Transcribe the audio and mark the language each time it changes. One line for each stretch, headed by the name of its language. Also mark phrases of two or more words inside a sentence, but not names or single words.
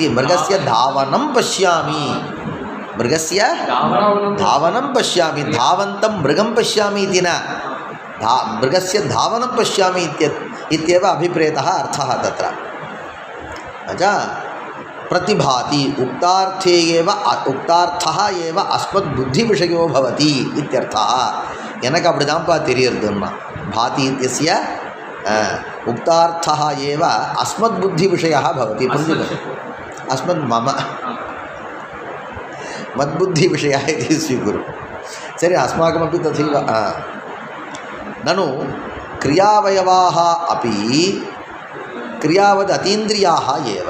Sanskrit: मृगस्य धावनं पश्यामि धावन्तं मृगं पश्यामि इति न मृगस्य धावनं पश्यामि इत्येव अभिप्रेतः अर्थः तत्र। प्रतिभाति उक्तार्थः एव अस्मद्बुद्धिविषयो भवति इत्यर्थः।
Tamil: எனக்கு அப்படிதான்ப்பா தெரியுதுன்னா
Sanskrit: भाति इत्यस्य उक्तार्थः एव अस्मद्बुद्धिविषयः भवति। अस्मद् मम मद्बुद्धिविषयः इति स्वीकुरु। सरि अस्माकमपि तथैव। ननु क्रियावयवाः अपि क्रियावद् अतीन्द्रियाः एव।